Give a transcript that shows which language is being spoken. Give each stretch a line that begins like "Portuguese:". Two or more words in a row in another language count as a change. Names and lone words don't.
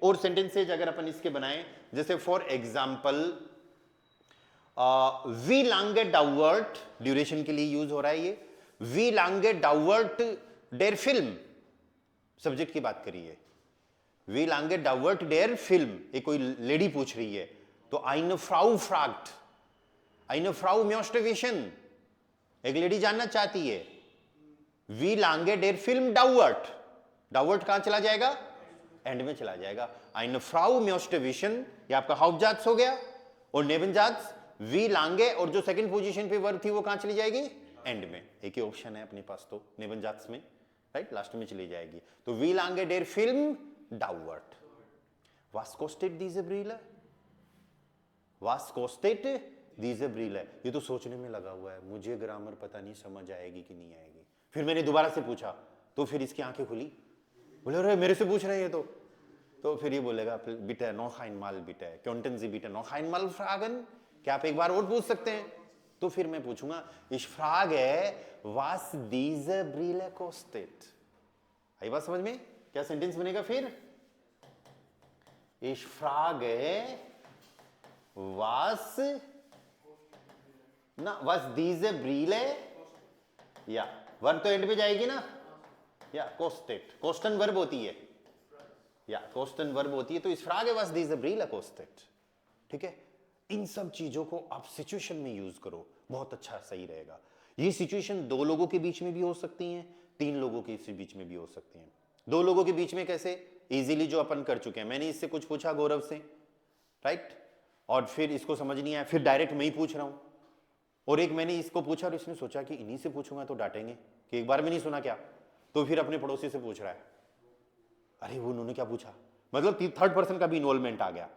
Hindi: और सेंटेंसेज अगर अपन इसके बनाएं, जैसे
English: for example
German: wie lange dauert,
Hindi: ड्यूरेशन के लिए यूज हो रहा है ये,
German: wie lange dauert der Film,
Hindi: सब्जेक्ट की बात करिए,
German: wie lange dauert der Film,
Hindi: एक कोई लेडी पूछ रही है तो
German: eine Frau fragt, eine Frau möchte wissen,
Hindi: एक लेडी जानना चाहती है,
German: wie lange der Film dauert,
Hindi: डाउवर्ट कहां चला जाएगा, एंड में चला जाएगा।
German: eine Frau möchte wissen,
Hindi: ये आपका हाउपजाट्स हो गया, और
German: Nebensatz wie lange,
Hindi: और जो
English: second position
Hindi: पे वर्ब थी वो कहां चली जाएगी, एंड में। एक ही ऑप्शन है अपने पास तो नेबनजाट्स में, राइट, लास्ट में चली जाएगी।
German: तो wie lange der Film dauert, was kostet diese Brille, was kostet diese Brille,
Hindi: ये तो सोचने में लगा हुआ है, मुझे ग्रामर पता नहीं समझ आएगी कि नहीं आएगी। फिर मैंने दोबारा से पूछा तो फिर इसकी आंखें खुली, बोले अरे मेरे से पूछ रहे हैं तो फिर ये बोलेगा
German: bitte noch einmal bitte könnten Sie bitte noch einmal fragen,
Hindi: क्या आप एक बार और पूछ सकते हैं। तो फिर मैं पूछूंगा
German: ich frage was diese Brille kostet,
Hindi: आई बात समझ में, क्या सेंटेंस बनेगा फिर,
German: ich frage was ना was diese Brille,
Hindi: या वर्ब तो एंड पे जाएगी ना, या कोस्टेट, कोस्टन वर्ब होती है, या कोस्टन वर्ब होती है, तो इस फ्रागे
German: was diese Brille kostet,
Hindi: ठीक है। इन सब चीजों को आप सिचुएशन में यूज करो, बहुत अच्छा सही रहेगा। ये सिचुएशन दो लोगों के बीच में भी हो सकती हैं, तीन लोगों के बीच में भी हो सकती हैं। दो लोगों के बीच में कैसे, इजीली जो अपन कर चुके हैं, मैंने इससे कुछ पूछा गौरव से, राइट, और फिर इसको समझ नहीं आया, फिर डायरेक्ट मैं ही पूछ रहा हूं, और एक मैंने इसको पूछा और इसने सोचा कि इन्हीं से पूछूंगा तो डांटेंगे कि एक बार में नहीं सुना क्या, तो फिर अपने पड़ोसी से पूछ रहा है, अरे वो उन्होंने क्या पूछा, मतलब
English: third person
Hindi: का भी इन्वॉल्वमेंट आ गया।